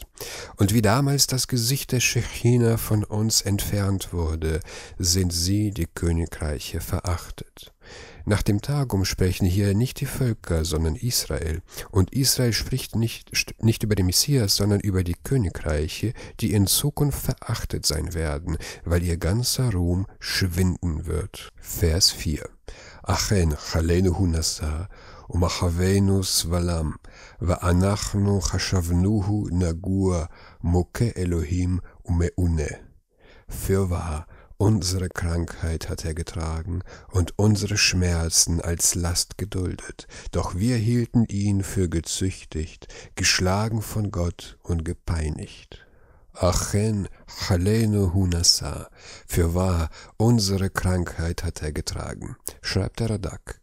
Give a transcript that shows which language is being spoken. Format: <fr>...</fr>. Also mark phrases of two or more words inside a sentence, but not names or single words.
<de>Und wie damals das Gesicht der Schechina von uns entfernt wurde, sind sie, die Königreiche, verachtet. Nach dem Targum sprechen hier nicht die Völker, sondern Israel. Und Israel spricht nicht über den Messias, sondern über die Königreiche, die in Zukunft verachtet sein werden, weil ihr ganzer Ruhm schwinden wird. Vers 4.</de> <he>אכן חלינו נשא ומכאבינו סבלם ואנחנו חשבנוהו נגוע מכה אלהים ומענה.</he> <de>Fürwahr, unsere Krankheit hat er getragen und unsere Schmerzen als Last geduldet, doch wir hielten ihn für gezüchtigt, geschlagen von Gott und gepeinigt.</de> <he>אכן חלינו נשא,</he> <de>fürwahr, unsere Krankheit hat er getragen, schreibt der Radak.</de>